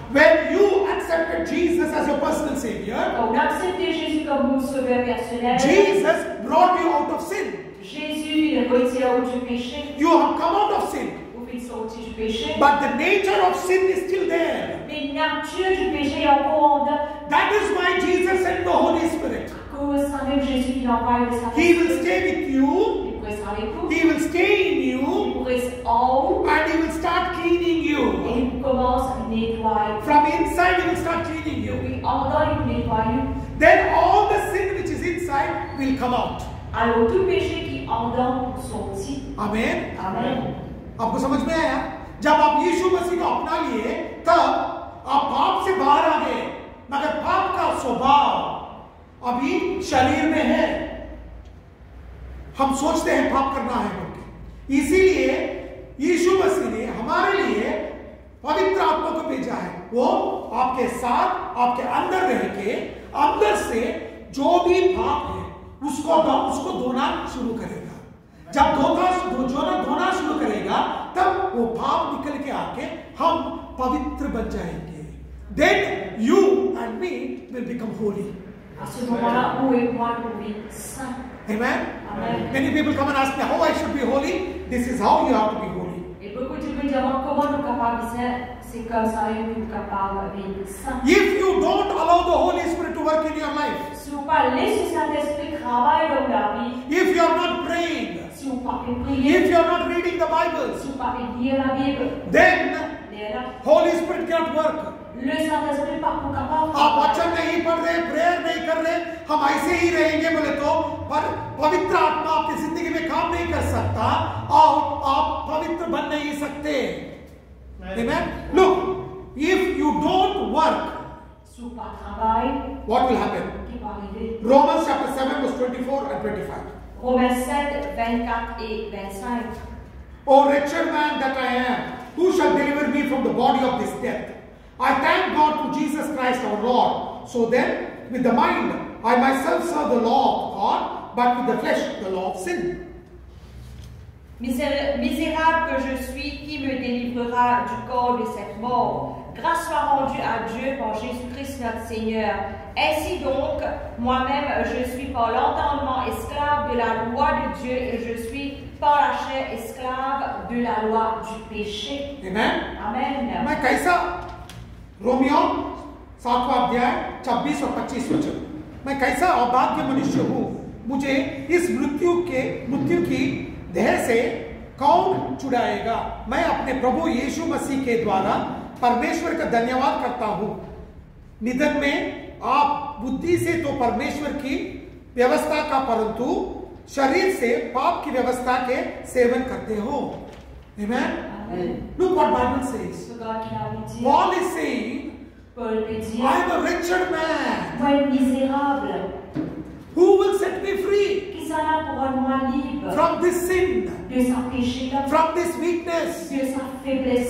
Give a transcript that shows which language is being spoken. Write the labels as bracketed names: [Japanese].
[English] When you accepted Jesus as your personal savior, [French] Quand on a accepté Jésus comme mon sauveur personnel, [English] Jesus brought you out of sin. [French] Jésus il retire du péché. [English] You have come out of sin. [French] Vous faites sortir du péché. [English] But the nature of sin is still there. [French] Mais la nature du péché est encore en dedans. [English] That is why Jesus sent the Holy Spirit. [French] Cause c'est même Jésus qui l'envoie de sa [English] He will stay with you. [French] Il pourrait être avec vous. [English] He will stay in [French] Il [English] you. [French] pourrait être en haut. [English] And he will start cleaning [French] Et [English] you. [French] il commence à nettoyer. [English] From inside, he will start cleaning you. [French] Puis en dedans, il vous nettoie. [English] Then all the sin which is inside will come out. [French] Alors tout péché qui en dedans sortit. [English] Amen. [French] Amen. [Hindi] आपको समझ में आया? जब आप यीशु मसीह को अपना लिए तब आप पाप से बाहर आ गए, मगर पाप का स्वभाव अभी शरीर में है। हम सोचते हैं पाप करना है करके, इसीलिए यीशु मसीह ने हमारे लिए पवित्र आत्मा को भेजा है। वो आपके साथ आपके अंदर रह के अंदर से जो भी पाप है उसको धोना शुरू करेगा। जब धोना शुरू करेगा तब वो पाप निकल के आके हम पवित्र बन जाएंगे। [English] Then you and me will become holy. [French] À ce moment-là, où et moi nous vivons saints. [English] Amen. [French] Amen. [English] Many people come and ask me how I should be holy. This is how you have to be holy. [French] Et beaucoup de gens Évidemment, comment nous capables de dire, c'est comme ça que nous capables de vivre ça. [English] If you don't allow the Holy Spirit to work in your life, [French] Si vous pas laissez Saint-Esprit travailler dans la vie, [English] if you are not praying, [French] si vous pas prier, [English] if you are not reading the Bible, [French] si vous pas lire la Bible, [English] then [French] là, [English] Holy Spirit cannot work. [French] le Saint-Esprit pas capable. [Hindi] आप वचन नहीं पढ़ रहे, prayer नहीं कर रहे, हम ऐसे ही रहेंगे बोले तो पर पवित्र आत्मा आपकी जिंदगी में काम नहीं कर सकता और आप पवित्र बन नहीं सकते. [English] Amen. Look, if you don't work, [French] Si vous pas travail, [English] what will happen? [French] qui va arriver? [English] Romans chapter 7 verse 24 and 25. [French] Romains 7, 24 et 25. [English] O wretched man that I am, who shall deliver me from the body of this death? I thank God through Jesus Christ our Lord. So then, with the mind, I myself serve the law of God, but with the flesh, the law of sin. [French] Misérable que je suis, qui me délivrera du corps de cette mort? Grâce soit rendue à Dieu par Jésus-Christ notre Seigneur. Ainsi donc, moi-même, je suis par l'entendement esclave de la loi de Dieu et je suis par la chair esclave de la loi du péché. [English] Amen. [French] Amen. [Hindi] मैं कैसा Romeo 7वां अध्याय 26 और 25 वचन, मैं कैसा अभाग्य मनुष्य हूँ, मुझे इस मृत्यु की देह से कौन छुड़ाएगा? मैं अपने प्रभु यीशु मसीह के द्वारा परमेश्वर का धन्यवाद करता हूँ. निधन में आप बुद्धि से तो परमेश्वर की व्यवस्था का, परंतु शरीर से पाप की व्यवस्था के सेवन करते हो. [English] Amen. Look what Bible says. Paul is saying, I am a wretched man. [French] Moi, misérable, [English] Who will set me free [French] qui s'en pour moi libre [English] from this sin, [French] de sa péché, [English] from this weakness? [French] de sa faiblesse.